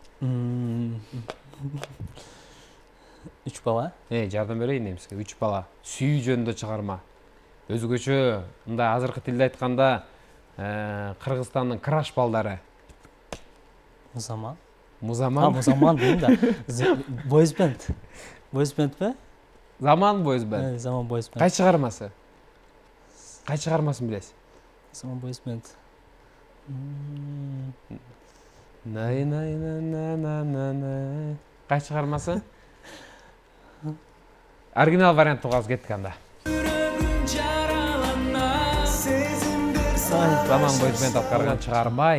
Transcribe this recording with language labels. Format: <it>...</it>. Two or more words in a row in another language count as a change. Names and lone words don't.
<ky>3 бала. Жардам берейин эми сизге. 3 бала. Сүйүү жөнүндө чыгарма. Өзгөчө, мындай азыркы тилде айтканда, Кыргызстандын краш балдары. Музаман. Музаман. Музаман дейм да. Boys band. Boys band бе? Заман Boys band. Заман Boys band. Кай чыгармасы? Кай чыгармасын билесиз? Заман Boys band. Кай чыгармасы? Оригинал вариант угабыз, кеттик анда. Заман Boys band аткарган чыгарма.</ky>